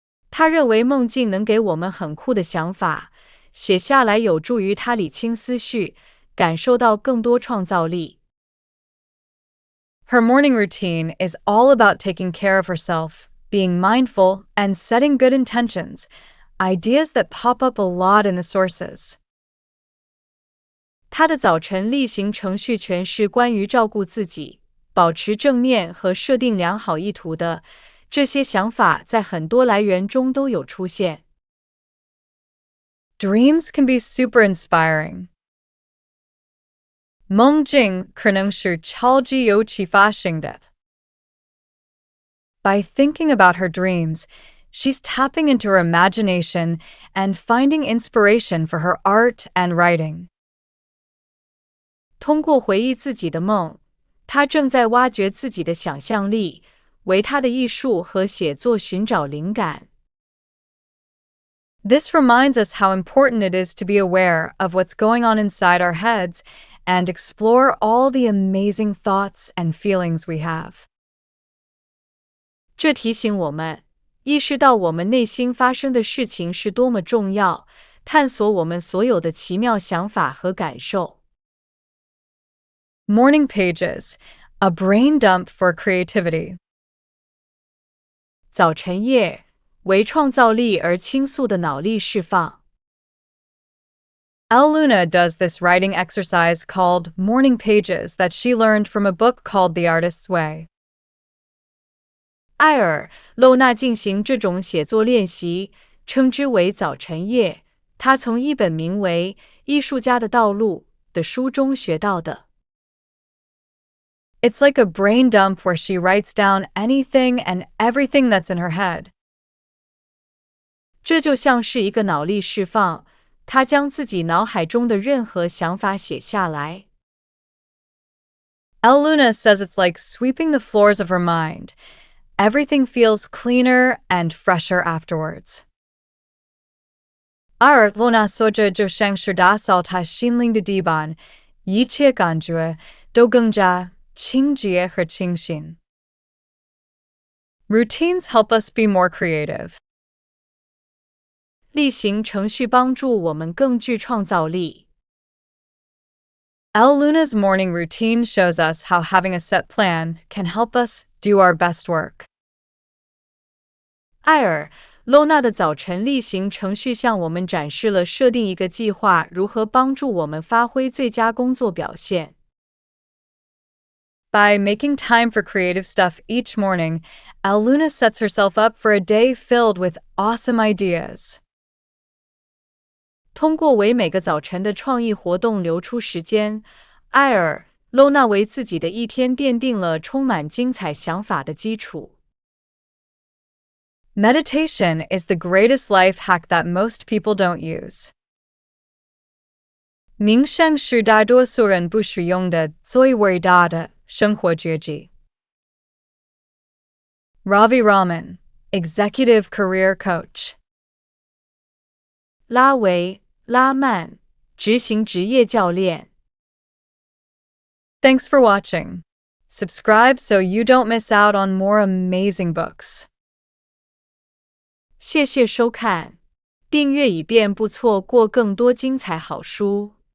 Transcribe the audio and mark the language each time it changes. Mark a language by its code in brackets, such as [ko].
[zh] 她认为梦境能给我们很酷的想法，写下来有助于她理清思绪，感受到更多创造力。 [en] Her morning routine is all about taking care of herself, being mindful, and setting good intentions, ideas that pop up a lot in the sources. [zh] 她的早晨例行程序全是关于照顾自己、保持正面和设定良好意图的，这些想法在很多来源中都有出现。 [en] Dreams can be super inspiring. [zh] 梦境可能是超级有启发性的。 [en] By thinking about her dreams, she's tapping into her imagination and finding inspiration for her art and writing. [zh] 通过回忆自己的梦，她正在挖掘自己的想象力，为她的艺术和写作寻找灵感。 [en] This reminds us how important it is to be aware of what's going on inside our heads and explore all the amazing thoughts and feelings we have. [zh] 这提醒我们，意识到我们内心发生的事情是多么重要，探索我们所有的奇妙想法和感受。 [en] Morning pages, a brain dump for creativity. [zh] 早晨页，为创造力而倾诉的脑力释放。 [en] El Luna does this writing exercise called morning pages that she learned from a book called The Artist's Way. [zh] 艾尔·露娜进行这种写作练习，称之为早晨页。她从一本名为《艺术家的道路》的书中学到的。 [en] It's like a brain dump where she writes down anything and everything that's in her head. [zh] 这就像是一个脑力释放，她将自己脑海中的任何想法写下来。 [en] El Luna says it's like sweeping the floors of her mind. Everything feels cleaner and fresher afterwards. [zh] 阿尔罗娜说着就像是打扫她心灵的地板，一切感觉都更加清洁和清新。 [en] Routines help us be more creative. [zh] 例行程序帮助我们更具创造力。 [en] El Luna's morning routine shows us how having a set plan can help us do our best work. [zh] 艾尔·娜的早晨例行程序向我们展示了设定一个计划如何帮助我们发挥最佳工作表现。 [en] By making time for creative stuff each morning, El Luna sets herself up for a day filled with awesome ideas. [zh] 通过为每个早晨的创意活动留出时间，艾尔·娜为自己的一天奠定了充满精彩想法的基础。 [en] Meditation is the greatest life hack that most people don't use. [zh] 冥想是大多数人不使用的最伟大的生活绝技。 [en] Ravi Raman, Executive Career Coach. [zh] 拉维·拉曼，执行职业教练。 [en] Thanks for watching. Subscribe so you don't miss out on more amazing books. [zh] 谢谢收看，订阅以便不错过更多精彩好书。